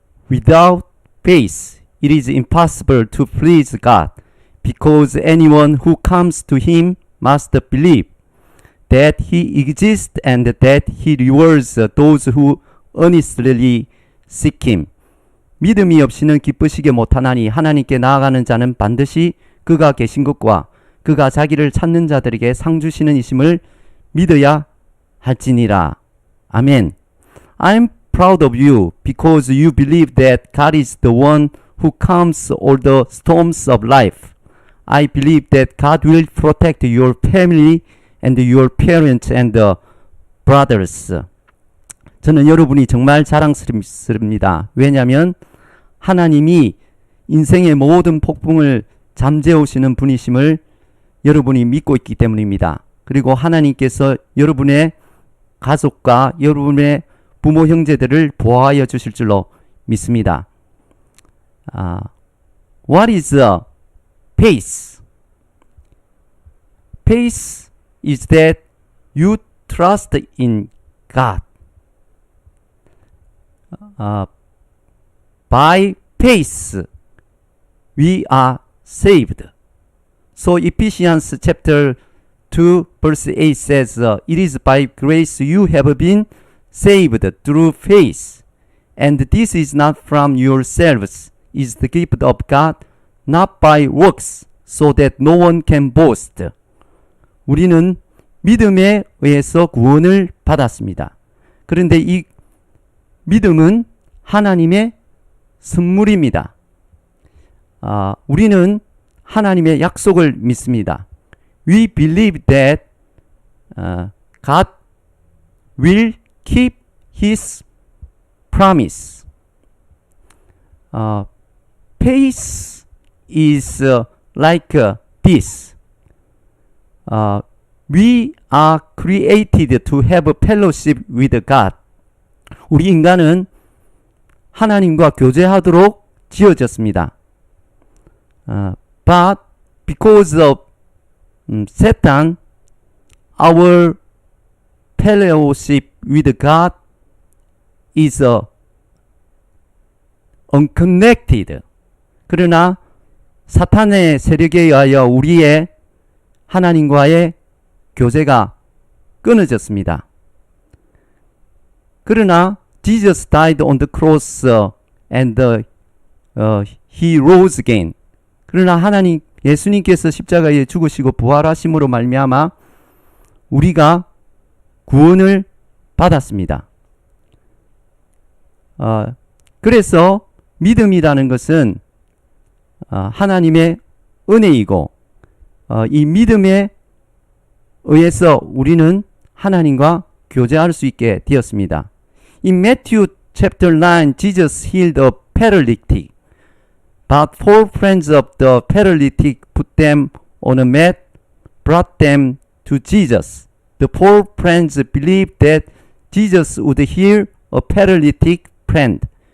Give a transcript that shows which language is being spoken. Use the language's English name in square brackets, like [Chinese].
[English] Without faith, it is impossible to please God, because anyone who comes to Him must believe that He exists and that He rewards those who earnestly seek Him. [Korean] 믿음이 없이는 기쁘시게 못하나니 하나님께 나아가는 자는 반드시 그가 계신 것과 그가 자기를 찾는 자들에게 상 주시는 이심을 믿어야 할지니라. 아멘. [English] I'm proud of you because you believe that God is the one who calms all the storms of life. I believe that God will protect your family and your parents and brothers. [Korean] 저는 여러분이 정말 자랑스럽습니다. 왜냐하면 하나님이 인생의 모든 폭풍을 잠재우시는 분이심을 여러분이 믿고 있기 때문입니다. 그리고 하나님께서 여러분의 가족과 여러분의 부모 형제들을 보호하여 주실 줄로 믿습니다. [English] What is faith? Faith is that you trust in God. By faith we are saved. So Ephesians chapter 2 verse 8 says, It is by grace you have been saved through faith. And this is not from yourselves, is the gift of God, not by works, so that no one can boast. [Korean] 우리는 믿음에 의해서 구원을 받았습니다. 그런데 이 믿음은 하나님의 선물입니다. 우리는 하나님의 약속을 믿습니다. [English] We believe that God will keep His promise. Faith is like this. We are created to have a fellowship with God. [Korean] 우리 인간은 하나님과 교제하도록 지어졌습니다. [English] But because of Satan, our fellowship with God is unconnected. [Korean] 그러나 사탄의 세력에 의하여 우리의 하나님과의 교제가 끊어졌습니다. 그러나 [English] Jesus died on the cross and He rose again. [Korean] 그러나 하나님 예수님께서 십자가에 죽으시고 부활하심으로 말미암아 우리가 구원을 받았습니다. 그래서 믿음이라는 것은 하나님의 은혜이고 이 믿음에 의해서 우리는 하나님과 교제할 수 있게 되었습니다. [English] In Matthew chapter 9, Jesus healed a paralytic. But 4 friends of the paralytic put them on a mat, brought them to Jesus. The 4 friends believed that Jesus would heal a paralytic friend.